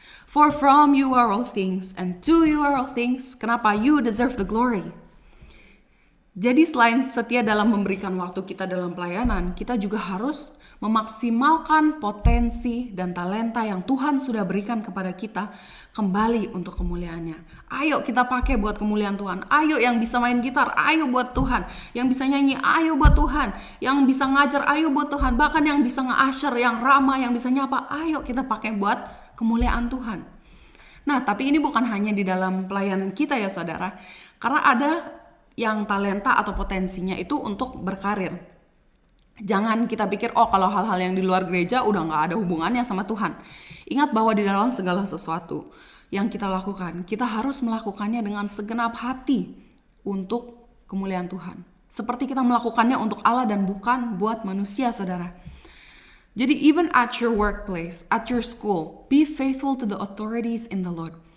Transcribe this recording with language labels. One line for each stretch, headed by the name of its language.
English: For from you are all things, and to you are all things.
Indonesian: Kenapa?
English: You deserve the glory.
Indonesian: Jadi selain setia dalam memberikan waktu kita dalam pelayanan, kita juga harus memaksimalkan potensi dan talenta yang Tuhan sudah berikan kepada kita kembali untuk kemuliaannya. Ayo kita pakai buat kemuliaan Tuhan. Ayo yang bisa main gitar, ayo buat Tuhan. Yang bisa nyanyi, ayo buat Tuhan. Yang bisa ngajar, ayo buat Tuhan. Bahkan yang bisa nge-usher, yang ramah, yang bisa nyapa, ayo kita pakai buat kemuliaan Tuhan. Nah, tapi ini bukan hanya di dalam pelayanan kita ya saudara. Karena ada yang talenta atau potensinya itu untuk berkarir. Jangan kita pikir, oh kalau hal-hal yang di luar gereja udah gak ada hubungannya sama Tuhan. Ingat bahwa di dalam segala sesuatu yang kita lakukan, kita harus melakukannya dengan segenap hati untuk kemuliaan Tuhan. Seperti kita melakukannya untuk Allah dan bukan buat manusia, saudara. Jadi
English: even at your workplace, at your school, be faithful to the authorities in the Lord.